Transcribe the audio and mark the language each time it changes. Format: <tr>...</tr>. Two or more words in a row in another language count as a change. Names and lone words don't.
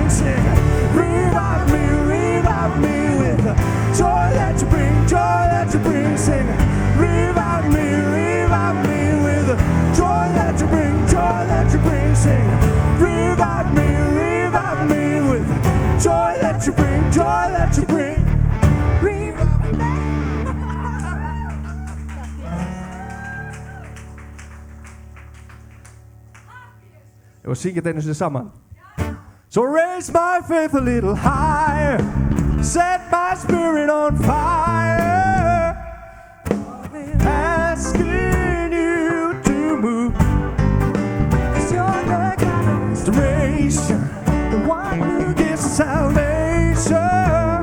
<en>Sing, revive me with joy that you bring, joy that you bring. Sing, revive me with joy that you bring, joy that you bring. Sing, revive me joy that you bring, joy that you bring.</en> <is>Og syngið einu sinni saman.</is> <en>So raise my faith a little higher, set my spirit on fire, asking you to move. 'Cause you're the God of restoration, the one who gives salvation.</en>